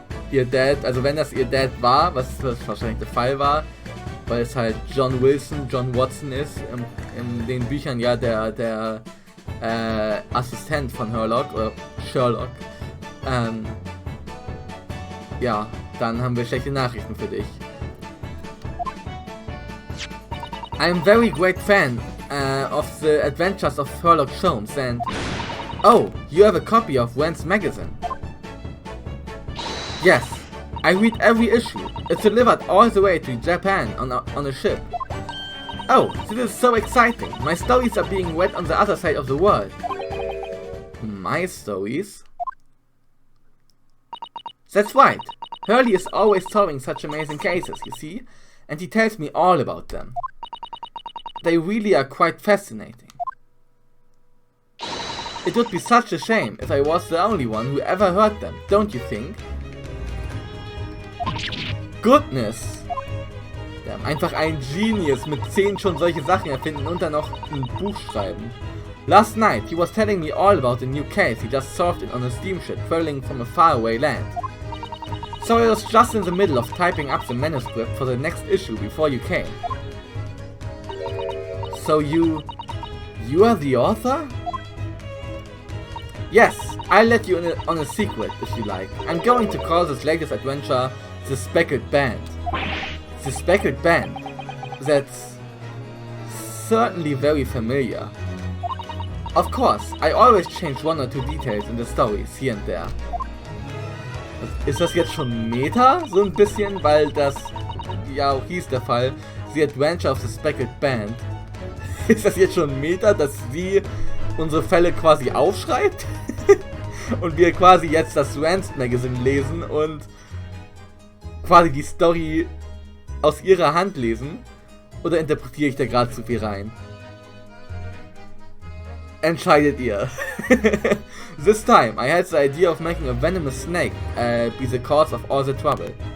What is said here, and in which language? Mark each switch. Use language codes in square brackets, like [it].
[de] Ihr Dad, also wenn das ihr Dad war, was wahrscheinlich der Fall war, weil es halt John Wilson, John Watson ist, in den Büchern ja der Assistent von Herlock, oder Sherlock. Ja, dann haben wir schlechte Nachrichten für dich. [en] I'm very great fan of the adventures of Herlock Sholmes and... Oh, you have a copy of Residenz magazine. Yes, I read every issue. It's delivered all the way to Japan on a ship. Oh, this is so exciting. My stories are being read on the other side of the world. My stories? That's right. Hurley is always solving such amazing cases, you see, and he tells me all about them. They really are quite fascinating. It would be such a shame if I was the only one who ever heard them, don't you think? Goodness! [de] Wir haben einfach ein Genius mit 10 schon solche Sachen erfinden und dann noch ein Buch schreiben. [en] Last night he was telling me all about a new case he just solved on a steamship traveling from a faraway land. So I was just in the middle of typing up the manuscript for the next issue before you came. So you are the author? Yes, I'll let you in on a secret if you like. I'm going to call this latest adventure The Speckled Band. The Speckled Band. That's certainly very familiar. Of course, I always change one or two details in the stories here and there. [de] Ist das jetzt schon Meta? So ein bisschen, weil das ja auch hieß der Fall. [en] The Adventure of the Speckled Band. [de] Ist das jetzt schon Meta, dass sie unsere Fälle quasi aufschreibt? Und wir quasi jetzt das Residenz Magazine lesen und quasi die Story aus ihrer Hand lesen? Oder interpretiere ich da gerade zu viel rein? Entscheidet ihr. [en] This time I had the idea of making a venomous snake be the cause of all the trouble.